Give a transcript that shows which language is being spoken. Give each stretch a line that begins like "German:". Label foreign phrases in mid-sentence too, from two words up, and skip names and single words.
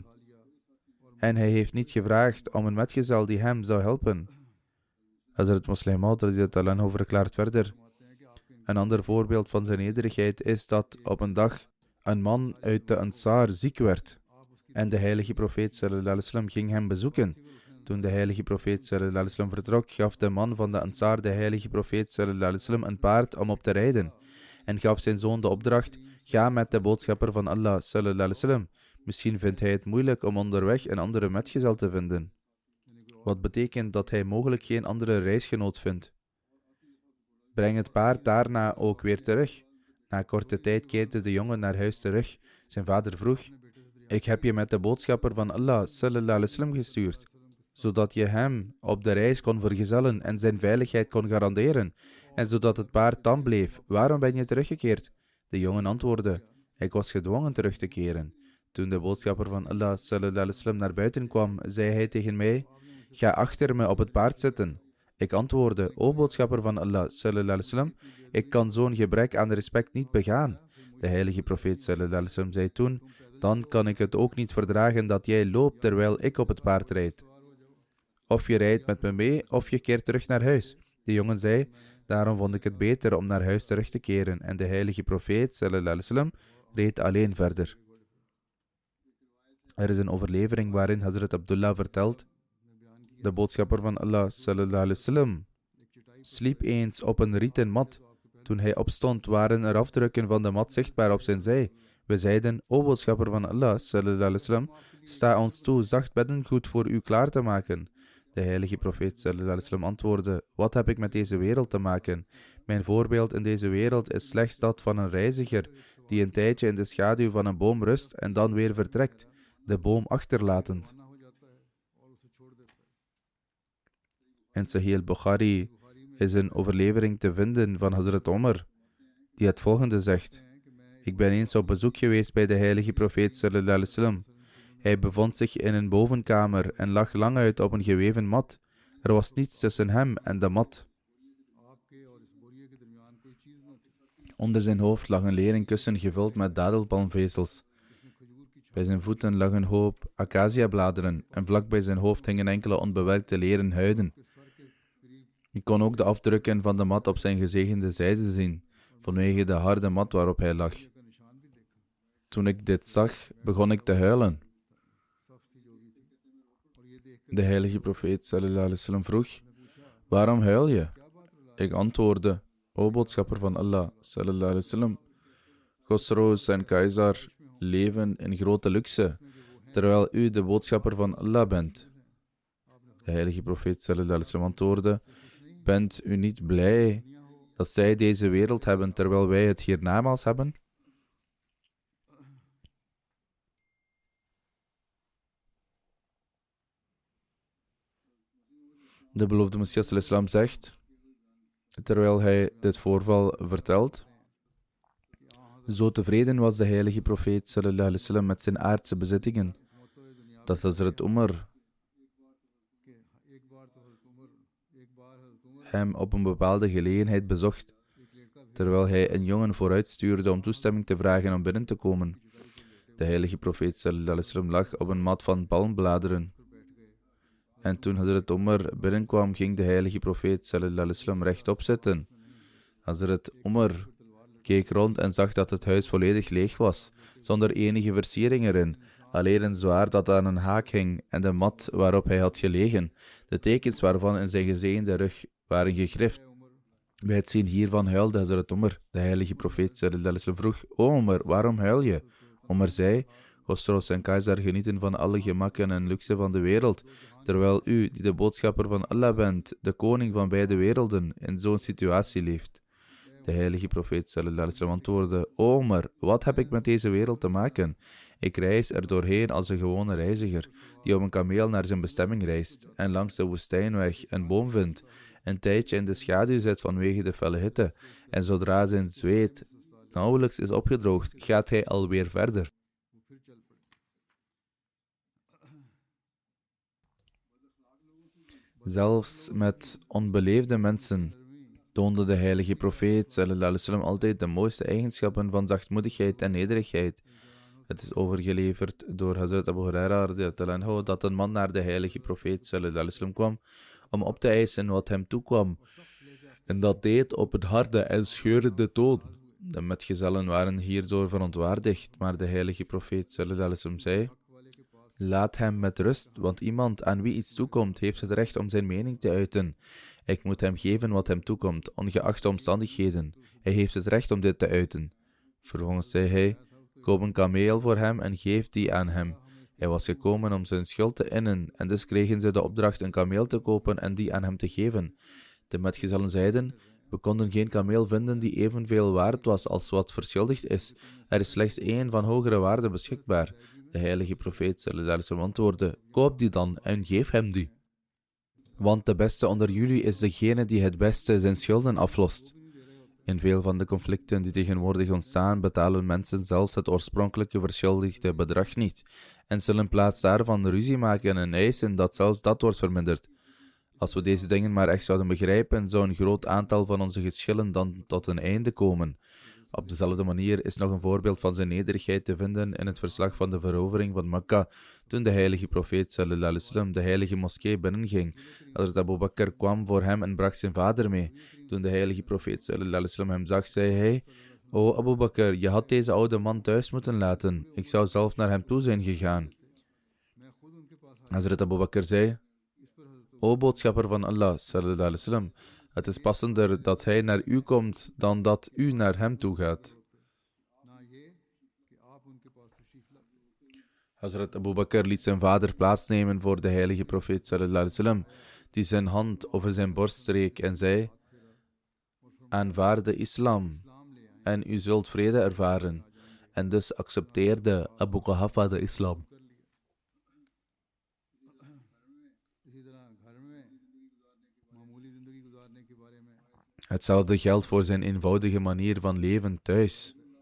Dutch: En hij heeft niet gevraagd om een metgezel die hem zou helpen. Hazrat Muslim Maud
Arabic: رضي الله عنه
Dutch: verklaart verder: een ander voorbeeld van zijn nederigheid is dat op een dag een man uit de Ansar ziek werd. En de heilige profeet
Arabic: صلى الله عليه وسلم
Dutch: ging hem bezoeken. Toen de heilige profeet
Arabic: صلى الله عليه وسلم
Dutch: vertrok, gaf de man van de Ansar de heilige profeet
Arabic: صلى الله عليه وسلم
Dutch: een paard om op te rijden. En gaf zijn zoon de opdracht: ga met de boodschapper van Allah
Arabic: صلى الله عليه وسلم.
Dutch: Misschien vindt hij het moeilijk om onderweg een andere metgezel te vinden. Wat betekent dat hij mogelijk geen andere reisgenoot vindt. Breng het paard daarna ook weer terug. Na korte tijd keerde de jongen naar huis terug. Zijn vader vroeg: ik heb je met de boodschapper van Allah
Arabic: صلى الله عليه وسلم
Dutch: gestuurd, zodat je hem op de reis kon vergezellen en zijn veiligheid kon garanderen, en zodat het paard tam bleef. Waarom ben je teruggekeerd? De jongen antwoordde: ik was gedwongen terug te keren. Toen de boodschapper van Allah
Arabic: صلى الله عليه وسلم
Dutch: naar buiten kwam, zei hij tegen mij: ga achter me op het paard zitten. Ik antwoordde: o boodschapper van Allah
Arabic: صلى الله عليه وسلم,
Dutch: ik kan zo'n gebrek aan respect niet begaan. De heilige profeet
Arabic: صلى الله عليه وسلم
Dutch: zei toen: dan kan ik het ook niet verdragen dat jij loopt terwijl ik op het paard rijd. Of je rijdt met me mee, of je keert terug naar huis. De jongen zei: daarom vond ik het beter om naar huis terug te keren. En de heilige profeet
Arabic: صلى الله عليه وسلم
Dutch: reed alleen verder. Er is een overlevering waarin Hazrat Abdullah vertelt: de boodschapper van Allah
Arabic: صلى الله عليه وسلم
Dutch: sliep eens op een rieten mat. Toen hij opstond, waren er afdrukken van de mat zichtbaar op zijn zij. We zeiden: o boodschapper van Allah
Arabic: صلى الله عليه وسلم,
Dutch: sta ons toe zacht beddengoed voor u klaar te maken. De heilige profeet
Arabic: صلى الله عليه وسلم
Dutch: antwoordde: wat heb ik met deze wereld te maken? Mijn voorbeeld in deze wereld is slechts dat van een reiziger die een tijdje in de schaduw van een boom rust en dan weer vertrekt, de boom achterlatend. In Sahih al-Bukhari is een overlevering te vinden van Hazrat Omar, die het volgende zegt: ik ben eens op bezoek geweest bij de heilige profeet
Arabic: صلى الله عليه وسلم.
Dutch: Hij bevond zich in een bovenkamer en lag lang uit op een geweven mat. Er was niets tussen hem en de mat. Onder zijn hoofd lag een leren kussen gevuld met dadelpalmvezels. Bij zijn voeten lag een hoop acaciabladeren en vlak bij zijn hoofd hingen enkele onbewerkte leren huiden. Ik kon ook de afdrukken van de mat op zijn gezegende zijde zien, vanwege de harde mat waarop hij lag. Toen ik dit zag, begon ik te huilen. De heilige profeet
Arabic: صلى الله عليه وسلم
Dutch: vroeg: waarom huil je? Ik antwoordde: o boodschapper van Allah
Arabic: صلى الله عليه وسلم,
Dutch: Khosrows en Keizer leven in grote luxe, terwijl u de boodschapper van Allah bent. De heilige profeet
Arabic: صلى الله عليه وسلم
Dutch: antwoordde: bent u niet blij dat zij deze wereld hebben, terwijl wij het hiernamaals hebben? De beloofde Messias al-Islam zegt, terwijl hij dit voorval vertelt: zo tevreden was de heilige profeet
Arabic: صلى الله عليه وسلم
Dutch: met zijn aardse bezittingen, dat Hazrat Umar hem op een bepaalde gelegenheid bezocht, terwijl hij een jongen vooruitstuurde om toestemming te vragen om binnen te komen. De heilige profeet
Arabic: صلى الله عليه وسلم
Dutch: lag op een mat van palmbladeren. En toen Hazrat Umar binnenkwam, ging de heilige profeet
Arabic: صلى الله عليه وسلم
Dutch: rechtop zitten. Hazrat Umar keek rond en zag dat het huis volledig leeg was, zonder enige versiering erin, alleen een zwaard dat aan een haak hing en de mat waarop hij had gelegen, de tekens waarvan in zijn gezegende rug waren gegrift. Bij het zien hiervan huilde Hazrat Umar. De heilige profeet
Arabic: صلى الله عليه وسلم
Dutch: vroeg: o Umar, waarom huil je? Umar zei: Khosrows en Keizer genieten van alle gemakken en luxe van de wereld, terwijl u, die de boodschapper van Allah bent, de koning van beide werelden, in zo'n situatie leeft. De heilige profeet
Arabic: صلى الله عليه وسلم
Dutch: antwoordde: o Umar, wat heb ik met deze wereld te maken? Ik reis er doorheen als een gewone reiziger, die op een kameel naar zijn bestemming reist, en langs de woestijnweg een boom vindt, een tijdje in de schaduw zit vanwege de felle hitte, en zodra zijn zweet nauwelijks is opgedroogd, gaat hij alweer verder. Zelfs met onbeleefde mensen toonde de heilige profeet
Arabic: صلى الله عليه وسلم
Dutch: altijd de mooiste eigenschappen van zachtmoedigheid en nederigheid. Het is overgeleverd door Hazrat Abu Huraira
Arabic: رضي الله عنه
Dutch: dat een man naar de heilige profeet
Arabic: صلى الله عليه وسلم
Dutch: kwam om op te eisen wat hem toekwam, en dat deed op een harde en scheurende toon. De metgezellen waren hierdoor verontwaardigd, maar de heilige profeet
Arabic: صلى الله عليه وسلم
Dutch: zei: laat hem met rust, want iemand aan wie iets toekomt, heeft het recht om zijn mening te uiten. Ik moet hem geven wat hem toekomt, ongeacht de omstandigheden. Hij heeft het recht om dit te uiten. Vervolgens zei hij: koop een kameel voor hem en geef die aan hem. Hij was gekomen om zijn schuld te innen, en dus kregen ze de opdracht een kameel te kopen en die aan hem te geven. De metgezellen zeiden: we konden geen kameel vinden die evenveel waard was als wat verschuldigd is. Er is slechts één van hogere waarde beschikbaar. De heilige profeet
Arabic: صلى الله عليه وسلم
Dutch: antwoordde: koop die dan en geef hem die. Want de beste onder jullie is degene die het beste zijn schulden aflost. In veel van de conflicten die tegenwoordig ontstaan, betalen mensen zelfs het oorspronkelijke verschuldigde bedrag niet, en zullen in plaats daarvan ruzie maken en eisen dat zelfs dat wordt verminderd. Als we deze dingen maar echt zouden begrijpen, zou een groot aantal van onze geschillen dan tot een einde komen. Op dezelfde manier is nog een voorbeeld van zijn nederigheid te vinden in het verslag van de verovering van Mekka, toen de heilige profeet
Arabic: صلى الله عليه وسلم
Dutch: de heilige moskee binnenging. Hazrat Abu Bakr kwam voor hem en bracht zijn vader mee. Toen de heilige profeet
Arabic: صلى الله عليه وسلم
Dutch: hem zag, zei hij: o Abu Bakr, je had deze oude man thuis moeten laten. Ik zou zelf naar hem toe zijn gegaan. Hazrat Abu Bakr zei: o boodschapper van Allah
Arabic: صلى الله عليه وسلم,
Dutch: het is passender dat hij naar u komt dan dat u naar hem toe gaat. Hazrat Abu Bakr liet zijn vader plaatsnemen voor de heilige profeet
Arabic: صلى الله عليه وسلم,
Dutch: die zijn hand over zijn borst streek en zei: aanvaard de islam en u zult vrede ervaren. En dus accepteerde Abu Quhafa de islam. Hetzelfde geldt voor zijn eenvoudige manier van leven thuis.